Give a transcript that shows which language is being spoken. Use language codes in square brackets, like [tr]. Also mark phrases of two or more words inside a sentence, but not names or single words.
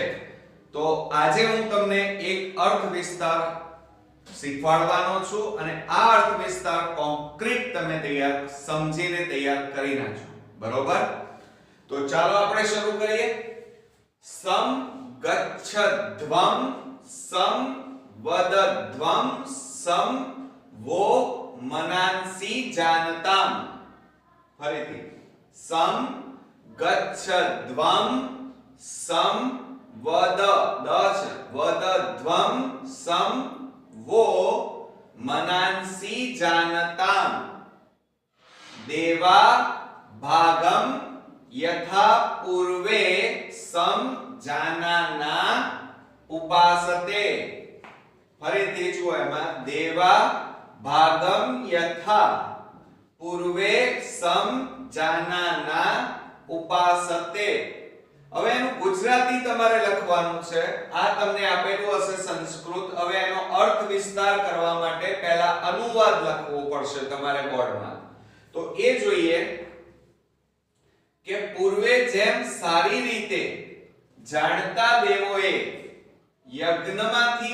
[gu] તો આજે હું તમને એક અર્થ વિસ્તાર શીખવાડવાનો છું અને આ અર્થ વિસ્તાર કોન્ક્રીટ તમે તૈયાર સમજીને તૈયાર કરી નાખજો. બરોબર? તો ચાલો આપણે શરૂ કરીએ. [sa] સમ ગચ્છધ્વમ સમ વદધ્વમ સમ वो मनांसि जानताम. फरीथी सम गच्छध्वम सम वदध्वम सम वो मनांसि जानताम. देवा भागम यथा पूर्वे सम जानाना उपासते. [gu] ફરીથી જો એમાં [sa] देवा भागम यथा पूर्वे सम जानाना उपासते. [gu] હવે એનું ગુજરાતી તમારે લખવાનું છે. આ તમને આપેલું હશે સંસ્કૃત. હવે એનો અર્થ વિસ્તાર કરવા માટે પહેલા અનુવાદ લખવો પડશે તમારે બોર્ડમાં. તો એ જોઈએ કે પૂર્વે જેમ સારી રીતે જાણતા દેવોએ યજ્ઞમાંથી